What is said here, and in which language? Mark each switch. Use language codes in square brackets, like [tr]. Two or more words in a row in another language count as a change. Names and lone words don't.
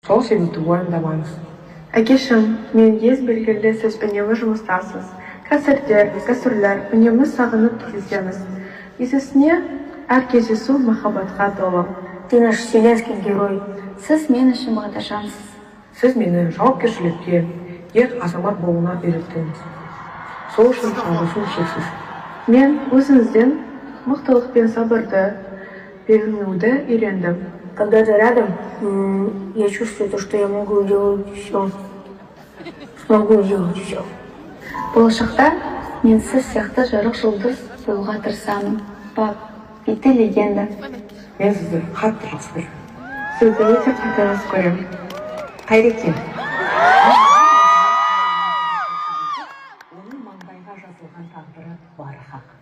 [kk] Сол себепті уайымдамаңыз. Әкешім, мен ес белгілі сіз үнемі жұмыстасыз. Концерттер, гастрольдер, үнемі сағынып кездесеміз. Есесіне, әр кездесу махаббатқа толы. [ru] Ты наш вселенский герой. [kk] Сіз мен үшін бағдашансыз. Сіз мені жауапкершілікке, ер азамат болуына үйреттіңіз. Сол үшін алғысым шексіз. Мен өзіңізден мықтылық пен сабырды берілуді үйрендім. [ru] Когда ты рядом, я чувствую то, что я могу делать все. Смогу делать все. [kk] Болашақта мен сіз сияқты жарық жұлдыз болуға тырысамын. Пап, биті легенда. Мен сізді қатты жақсы көремін. Сізді өте қатты жақсы көремін. Қайреке. Оның маңдайға жазылған тағдыры бары хақ.